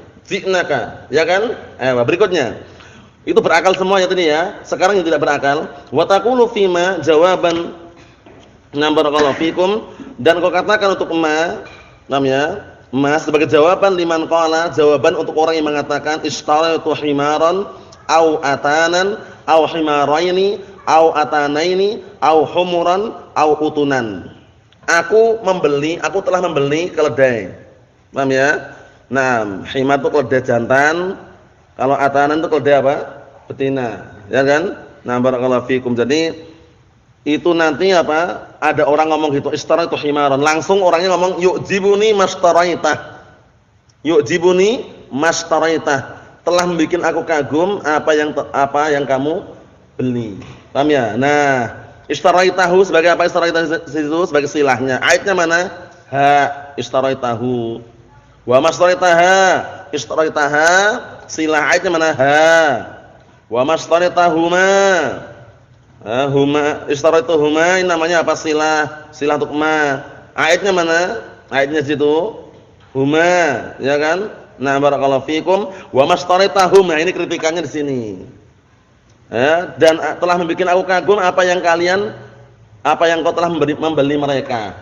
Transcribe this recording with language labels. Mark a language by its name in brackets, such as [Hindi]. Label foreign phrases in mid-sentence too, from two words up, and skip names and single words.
[Indonesian] Ji'naka, ya kan? Berikutnya. Itu berakal semuanya tadi ya. Sekarang yang tidak berakal, [Arabic] وتقول فيما جوابا بارك الله فيكم, [Indonesian] dan kau katakan untuk namanya sebagai jawaban [Arabic] لمن قال, [Indonesian] jawaban untuk orang yang mengatakan [Arabic] اشتريت حمارا أو أتانا أو حمارين أو أتانين أو حمرا أو أتنا. [Indonesian] Aku telah membeli keledai. Paham ya? Nah, himar itu keledai jantan. Kalau atanan itu keledai apa? Betina. Ya kan? Nah, [Arabic] بارك الله فيكم. [Indonesian] Jadi itu nanti apa? Ada orang ngomong gitu, [Arabic] اشتريت حمارا. [Indonesian] Langsung orangnya ngomong [Arabic] يعجبني ما اشتريته. يعجبني ما اشتريته. [Indonesian] Telah membuat aku kagum apa yang kamu beli. Paham ya? Nah, istaraitahu sebagai apa? Istaraitahu itu sebagai silahnya. Aitnya mana? Ha, istaraitahu. [Arabic] وما اشتريتها. [Indonesian] Istaraitaha silah aitnya mana? [Arabic] Ha. وما اشتريتهما. هما اشتريتهما [Indonesian] ini namanya apa? Silah untuk ma. Aitnya mana? Aitnya situ. Huma, ya kan? Nah, [Arabic] بارك الله فيكم. وما اشتريتهما, [Indonesian] ini kritikannya di sini. Dan telah membuat aku kagum apa yang kau telah membeli mereka.